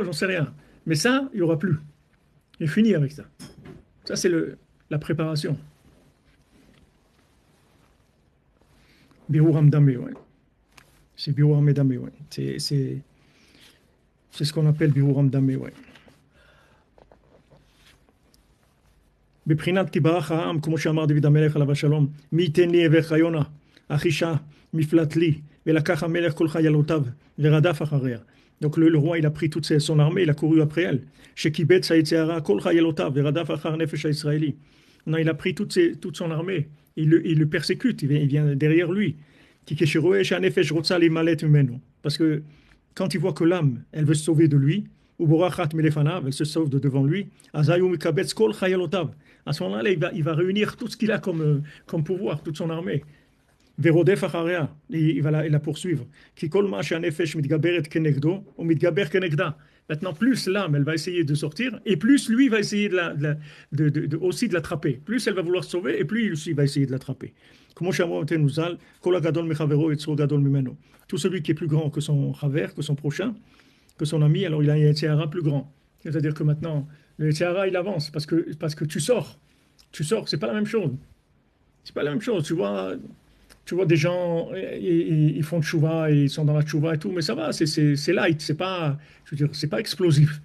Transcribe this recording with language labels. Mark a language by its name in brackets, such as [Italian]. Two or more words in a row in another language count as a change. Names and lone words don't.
[French] J'en sais rien. Mais ça, il n'y aura plus. Il est fini avec ça. Ça, c'est la préparation. Birouram Damé, ouais. C'est Birouram Damé, ouais. C'est ce qu'on appelle Birouram Damé, ouais. [Hebrew] בבחינת כי ברח העם, כמו שאמר דוד המלך עליו השלום, מי ייתן לי אברך יונה, אחישה, מפלט לי, ולקח המלך כל חיילותיו, ורדף אחריה. [French] Donc le roi, il a pris toute son armée, il a couru après elle. [Hebrew] שקיבץ היצרה כל חיילותיו, ורדף אחר נפש הישראלי. [French] Non, il a pris toute son armée, il le persécute, il vient derrière lui. [Hebrew] כי כשרואה שהנפש רוצה להימלט ממנו. [French] Parce que quand il voit que l'âme, elle veut se sauver de lui, [Hebrew] ובורחת מלפניו, [French] elle se sauve de devant lui, [Hebrew] אז הוא מקבץ כל חיילותיו. [French] À ce moment-là, il va réunir tout ce qu'il a comme pouvoir, toute son armée. [Hebrew] ורודף אחריה, [French] il va la poursuivre. [Hebrew] כי כל מה שהנפש מתגברת כנגדו, הוא מתגבר כנגדה. [French] Maintenant, plus l'âme, elle va essayer de sortir, et plus lui va essayer aussi de l'attraper. Plus elle va vouloir se sauver, et plus lui aussi va essayer de l'attraper. [Hebrew] כמו שאמרו אבותינו ז"ל, כל הגדול מחברו יצרו גדול ממנו. [French] Tout celui qui est plus grand que son חבר, que son prochain, que son ami, alors il a un Yetzirah plus grand. C'est-à-dire que maintenant, le Yetzirah, il avance parce que tu sors. Tu sors, c'est pas la même chose. C'est pas la même chose. Tu vois des gens, ils font tchouva, ils sont dans la tchouva et tout, mais ça va, c'est light, c'est pas, je veux dire, c'est pas explosif.